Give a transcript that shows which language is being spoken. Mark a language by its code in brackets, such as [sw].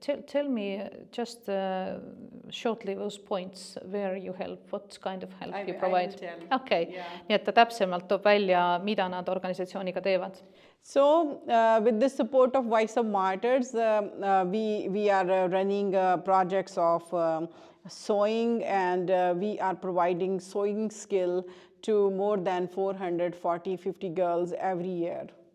[en] Tell me just shortly those points where you help, what kind of help you provide. Okay. Yeah. [et] Nii et ta täpsemalt toob välja, mida nad organisatsiooniga teevad. [en] So with the support of Voice of Martyrs, we are running projects of sewing and we are providing sewing skill to more than 440-50 girls every year.